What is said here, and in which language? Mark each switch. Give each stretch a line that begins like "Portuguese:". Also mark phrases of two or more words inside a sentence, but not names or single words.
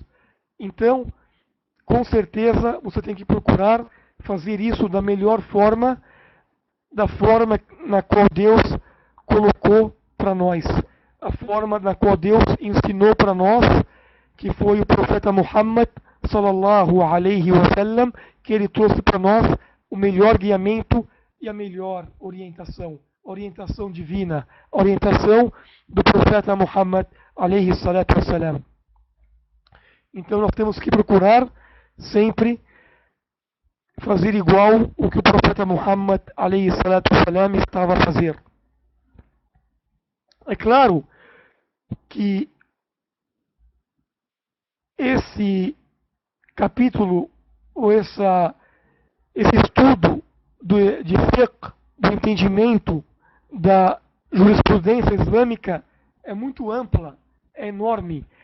Portuguese: Então, com certeza, você tem que procurar fazer isso da melhor forma, da forma na qual Deus colocou para nós, a forma na qual Deus ensinou para nós, que foi o profeta Muhammad
Arabic: صلى الله عليه وسلم,
Portuguese: que ele trouxe para nós o melhor guiamento e a melhor orientação, orientação divina, orientação do profeta Muhammad
Arabic: عليه الصلاة والسلام.
Portuguese: Então nós temos que procurar sempre fazer igual o que o profeta Muhammad
Arabic: عليه الصلاة والسلام
Portuguese: estava a fazer. É claro que esse capítulo, ou esse estudo de fiqh, do entendimento da jurisprudência islâmica, é muito ampla, é enorme.